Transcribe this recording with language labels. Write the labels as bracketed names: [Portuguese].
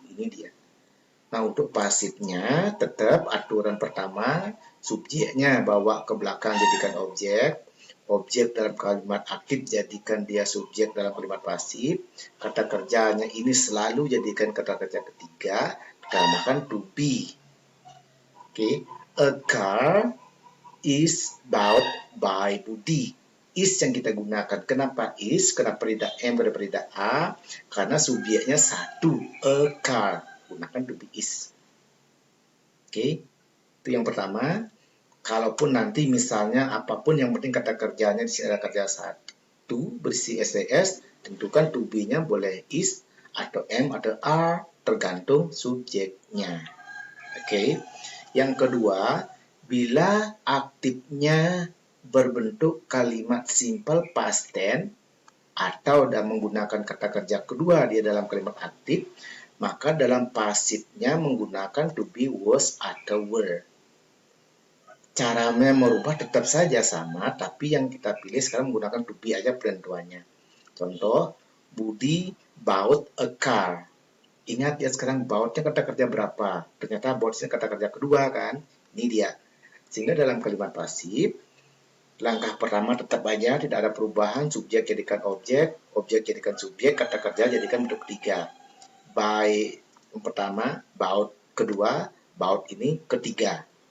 [Indonesian] Ini dia. Nah, untuk pasifnya tetap aturan pertama, subjeknya bawa ke belakang jadikan objek. Objek dalam kalimat aktif jadikan dia subjek dalam kalimat pasif. Kata kerjanya ini selalu jadikan kata kerja ketiga. Kita namakan to be. [English] Oke, a car is bought by Budi. [Indonesian] Is yang kita gunakan. Kenapa is? Kenapa tidak M, kenapa tidak A? Karena subjeknya satu, a car. Gunakan to be is. Oke, itu yang pertama. Kalaupun nanti misalnya apapun yang penting kata kerjanya di sini ada kerja satu berisi STS, tentukan to be-nya boleh is atau M atau R tergantung subjeknya. Oke. Yang kedua, bila aktifnya berbentuk kalimat simple past tense atau dan menggunakan kata kerja kedua dia dalam kalimat aktif, maka dalam pasifnya menggunakan to be, was, atau were. Caranya merubah tetap saja sama, tapi yang kita pilih sekarang menggunakan to be aja penentuannya. [English] Contoh, Budi bought a car. [Indonesian] Ingat ya sekarang bought-nya kata kerja berapa? Ternyata bought-nya kata kerja kedua kan? Ini dia. Sehingga dalam kalimat pasif, langkah pertama tetap aja tidak ada perubahan, subjek jadikan objek, objek jadikan subjek, kata kerja jadikan bentuk ketiga. By yang pertama, bought kedua, bought ini ketiga.